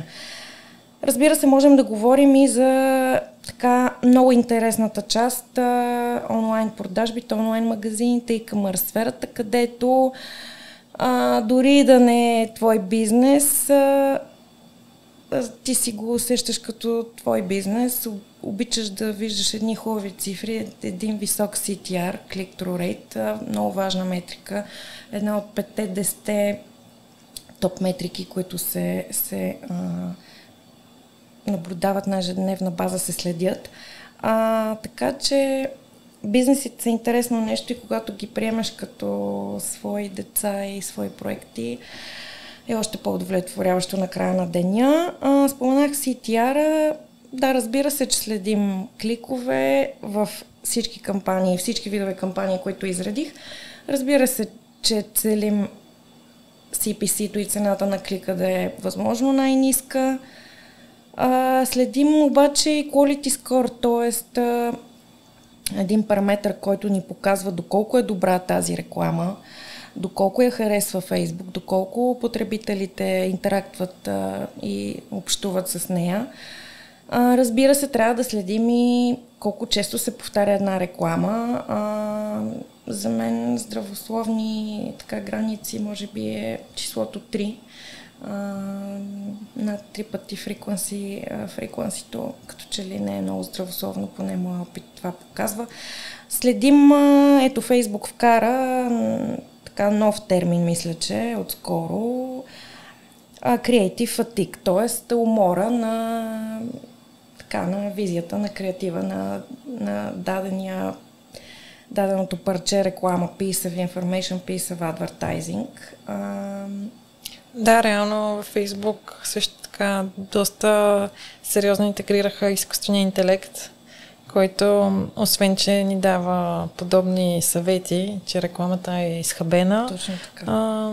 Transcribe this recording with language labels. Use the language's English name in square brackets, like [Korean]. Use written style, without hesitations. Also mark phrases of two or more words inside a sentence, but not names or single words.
[Bulgarian] Разбира се, можем да говорим и за така много интересната част, онлайн продажбите, онлайн магазините и камър сферата, където дори да не е твой бизнес, ти си го усещаш като твой бизнес, обичаш да виждаш едни хубави цифри, един висок CTR, [English] click-through rate, [Bulgarian] много важна метрика, една от 5-10 топ метрики, които се наблюдават на ежедневна база, се следят. Така че бизнесите са интересно нещо и когато ги приемаш като свои деца и свои проекти, е още по-удовлетворяващо на края на деня. Споменах CTR. Да, разбира се, че следим кликове в всички кампании, всички видове кампании, които изредих. Разбира се, че целим CPC-то и цената на клика да е възможно най-ниска. Следим обаче и [English] quality score, [Bulgarian] т.е. един параметр, който ни показва доколко е добра тази реклама, доколко я харесва Фейсбук, доколко потребителите интерактват и общуват с нея. Разбира се, трябва да следим и колко често се повтаря една реклама. За мен здравословни граници може би е числото 3. Над 3 пъти фреквенсито като че ли не е много здравословно, поне моя опит това показва. Следим, ето Фейсбук вкара нов термин, мисля, че отскоро, [English] creative fatigue, [Bulgarian] т.е. умора на визията, на креатива, на даденото парче реклама, [English] piece of information, piece of advertising. [Bulgarian] Да, реално във Фейсбук също така доста сериозно интегрираха изкуствения интелект, който освен, че ни дава подобни съвети, че рекламата е изхабена, точно така,